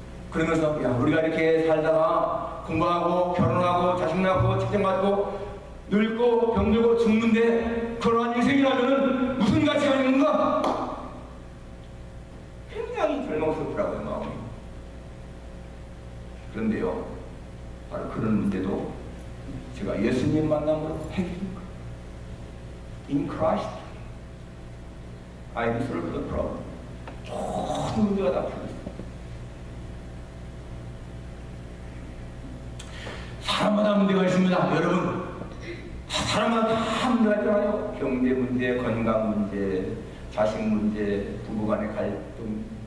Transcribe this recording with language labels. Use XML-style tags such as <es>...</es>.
<ko>그러면서, 야, 우리가 이렇게 살다가 공부하고 결혼하고 자식 낳고 책장 받고 늙고 병들고 죽는데 그러한 인생이라면 무슨 가치가 있는가? 굉장히 절망스럽더라고요, 마음이. 그런데요, 바로 그런 문제도 제가 예수님 만남으로 해결된 거예요.</ko> <en>In Christ, I resolve the problem.</en> <ko>모든 문제가 다 풀렸어요. 사람마다 문제가 있습니다. 여러분, 사람마다 다 문제가 있잖아요. 경제 문제, 건강 문제, 자식 문제, 부부간의 갈등.</ko>